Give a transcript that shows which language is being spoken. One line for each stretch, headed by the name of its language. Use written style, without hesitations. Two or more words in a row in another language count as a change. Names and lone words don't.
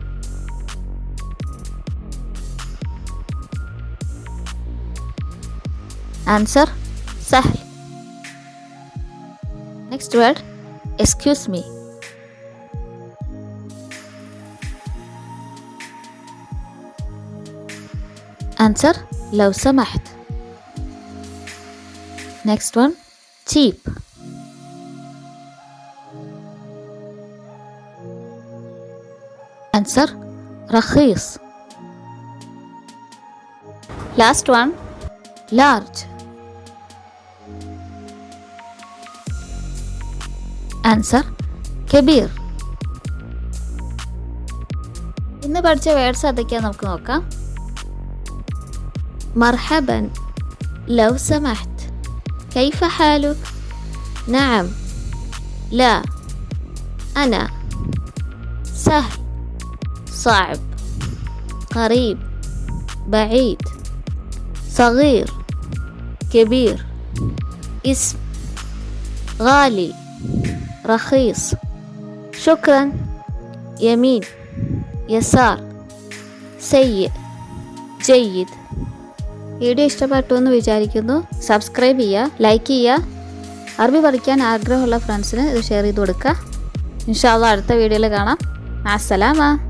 English: ആൻസർ സഹൽ. Next word, excuse me. Answer,
Arabic: لو سمحت.
English: Next one, cheap. Answer, رخيص. Last one, large. ആൻസർ കബീർ.
Malayalam: ഇന്ന് പഠിച്ച വേർഡ്സ് അതൊക്കെയാണ് നമുക്ക് നോക്കാം.
Arabic: مرحبا. لو سمحت. كيف حالك. نعم. لا. أنا. سهل. صعب. قريب. بعيد. صغير. كبير. اسم. غالي. رخيص. شكرا. يمين. يسار. سيء. جيد.
Malayalam: വീഡിയോ ഇഷ്ടപ്പെട്ടു എന്ന് വിചാരിക്കുന്നു. സബ്സ്ക്രൈബ് ചെയ്യുക, ലൈക്ക് ചെയ്യുക. അറബി പഠിക്കാൻ ആഗ്രഹമുള്ള ഫ്രണ്ട്സിന് ഇത് ഷെയർ ചെയ്ത് കൊടുക്കുക.
Arabic: إن شاء الله
Malayalam: അടുത്ത വീഡിയോയിൽ കാണാം. അസ്സലാമ.